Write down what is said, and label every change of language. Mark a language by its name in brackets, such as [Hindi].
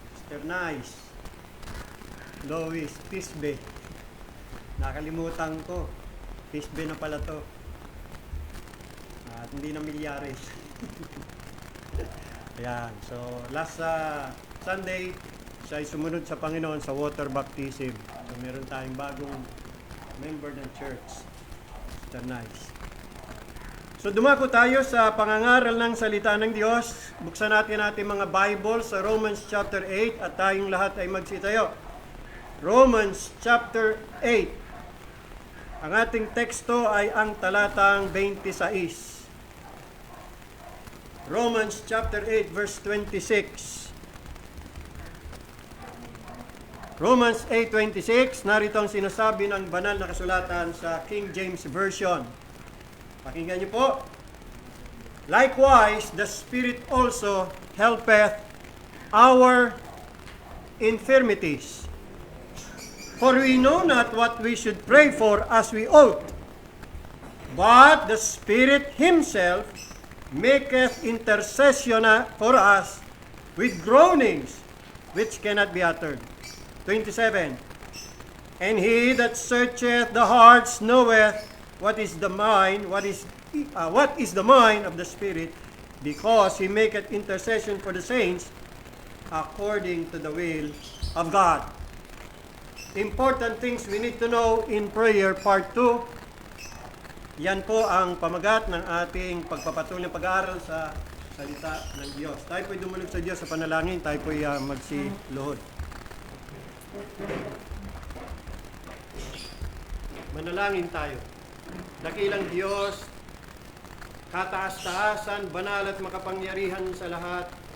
[English] Mr. Nice, Lois, Tisbe. [Filipino] Nakalimutan ko. Tisbe na pala to. At hindi na Milyares. Ayan. So, [English] last Sunday, [Filipino] siya ay sumunod sa Panginoon sa [English] water baptism. [Filipino] So, meron tayong bagong member ng church. [English] Mr. Nice. [Filipino] So, dumako tayo sa pangangaral ng salita ng Diyos. Buksan natin mga Bible sa Romans chapter 8 at tayong lahat ay magsitayo. Romans chapter 8. Ang ating teksto ay ang talatang 26. [English] Romans chapter 8 verse 26. [Filipino] Romans 8:26, narito ang sinasabi ng banal na kasulatan sa King James Version. Pakinggan niyo po. [English] Likewise, the Spirit also helpeth our infirmities. For we know not what we should pray for as we ought. But the Spirit Himself maketh intercession for us with groanings which cannot be uttered. 27. And He that searcheth the hearts knoweth what is the mind of the Spirit, because He maketh intercession for the saints according to the will of God. Important things we need to know in prayer, part 2. [Filipino] Yan po ang pamagat ng ating pagpapatuloy ng pag-aaral sa salita ng Diyos. Tayo po'y dumulog sa Diyos sa panalangin, tayo po'y magsiluhod. Manalangin tayo. Dakilang Diyos, kataas-taasan, banal at makapangyarihan sa lahat.